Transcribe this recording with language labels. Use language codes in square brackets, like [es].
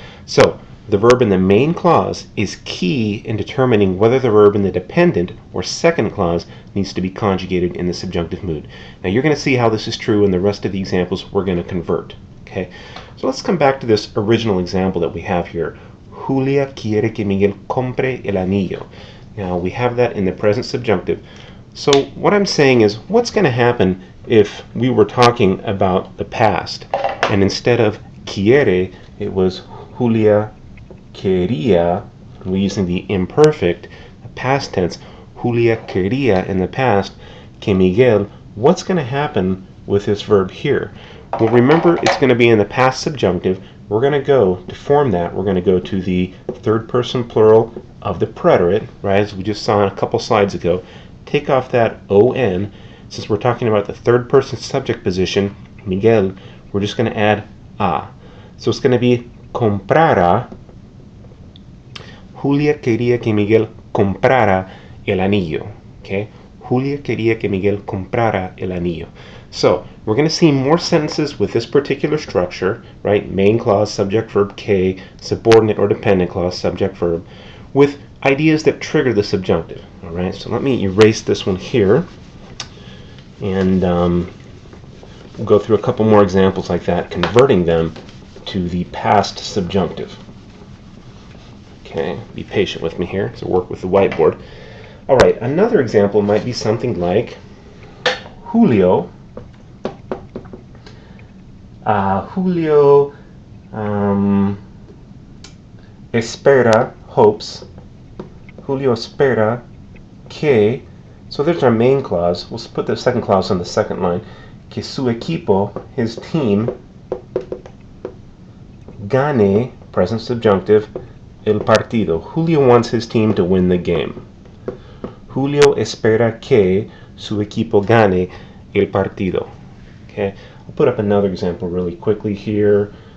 [en] So, the verb in the main clause is key in determining whether the verb in the dependent or second clause needs to be conjugated in the subjunctive mood. Now you're going to see how this is true in the rest of the examples we're going to convert. Okay, so let's come back to this original example that we have here. [es] Julia quiere que Miguel compre el anillo. [en] Now we have that in the present subjunctive. So what I'm saying is, what's going to happen if we were talking about the past and instead of quiere it was [es] Julia quería, [en] we're using the imperfect, the past tense, Julia quería in the past, [es] que Miguel, [en] what's going to happen with this verb here? Well, remember, it's going to be in the past subjunctive. We're going to go, to form that, we're going to go to the third person plural of the preterite, right, as we just saw a couple slides ago. Take off that on. Since we're talking about the third person subject position, Miguel, we're just going to add a. So it's going to be comprara. [es] Julia quería que Miguel comprara el anillo. Okay? Julia quería que Miguel comprara el anillo. [en] So we're going to see more sentences with this particular structure, right? Main clause, subject, verb, que, subordinate or dependent clause, subject, verb, with ideas that trigger the subjunctive. All right. So let me erase this one here, and we'll go through a couple more examples like that, converting them to the past subjunctive. Okay. Be patient with me here. So work with the whiteboard. All right. Another example might be something like Julio. [es] Julio espera, [en] hopes. [es] Julio espera que, [en] so there's our main clause. We'll put the second clause on the second line. [es] Que su equipo, [en] his team, [es] gane, [en] present subjunctive, [es] el partido. [en] Julio wants his team to win the game. [es] Julio espera que su equipo gane el partido. [en] Okay. I'll put up another example really quickly here.